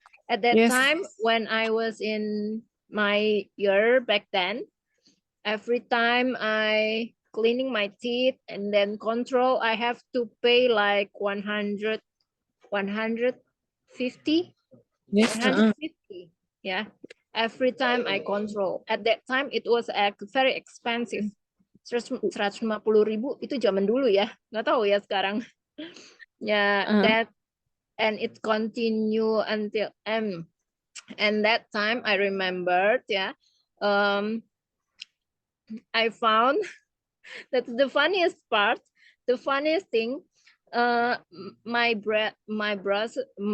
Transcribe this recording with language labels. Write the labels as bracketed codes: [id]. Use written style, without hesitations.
[en] At that time when I was in my year back then, every time I cleaning my teeth and then control, I have to pay like 100, 150, 150. Yeah, every time I control. At that time it was very expensive. [id] 150.000 itu zaman dulu ya, nggak tahu ya sekarang. [en] That, and it continue until and that time I remembered, I found that's the funniest part. The funniest thing, my braces,